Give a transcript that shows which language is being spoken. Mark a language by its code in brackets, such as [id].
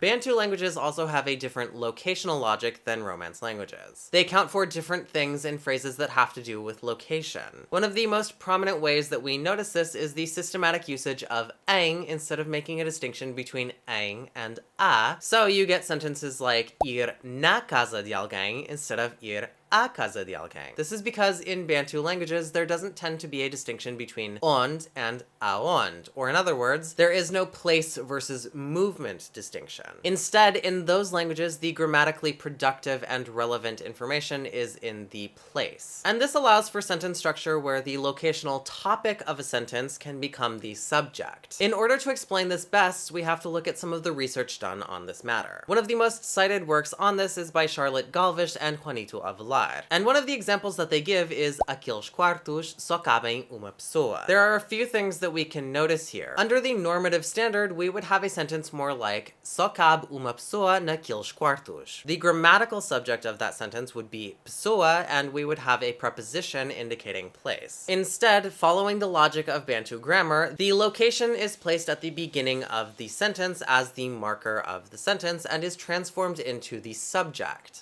[en] Bantu languages also have a different locational logic than Romance languages. They account for different things in phrases that have to do with location. One of the most prominent ways that we notice this is the systematic usage of ang instead of making a distinction between ang and a. So you get sentences like [pt] ir na casa de alguém [en] instead of [pt] ir a casa de alguém. [en] This is because in Bantu languages, there doesn't tend to be a distinction between onde and aonde, or in other words, there is no place versus movement distinction. Instead, in those languages, the grammatically productive and relevant information is in the place. And this allows for sentence structure where the locational topic of a sentence can become the subject. In order to explain this best, we have to look at some of the research done on this matter. One of the most cited works on this is by Charlotte Galvish and Juanito Avelar. [pt] falar. [en] And one of the examples that they give is [pt] aqueles quartos só cabem uma pessoa. [en] There are a few things that we can notice here. Under the normative standard, we would have a sentence more like [pt] só cabe uma pessoa naqueles quartos. [en] The grammatical subject of that sentence would be pessoa, and we would have a preposition indicating place. Instead, following the logic of Bantu grammar, the location is placed at the beginning of the sentence as the marker of the sentence and is transformed into the subject.